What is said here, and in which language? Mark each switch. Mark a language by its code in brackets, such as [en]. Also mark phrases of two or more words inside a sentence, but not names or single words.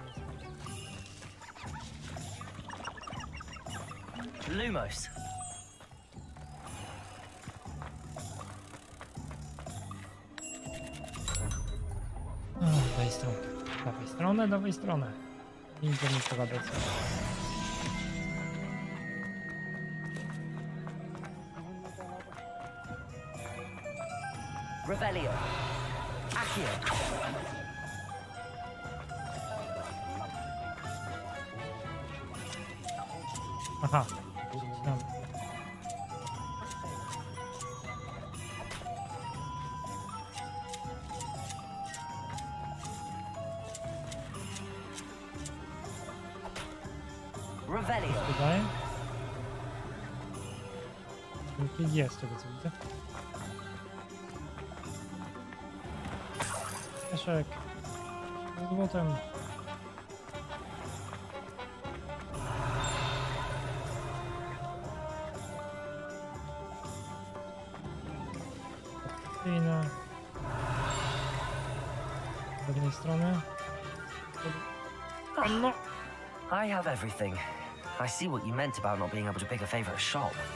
[pl] Lumos. Daj stronę. Dawaj stronę, dawaj stronę. I nie pogadać. Revelio. Accio. Aha. Revelio. Tutaj. Jest tego co widzę. Peszek. Z złotem. Inne. Z jednej strony. [en] No. I have everything. I see what you meant about not being able to pick a favorite shop.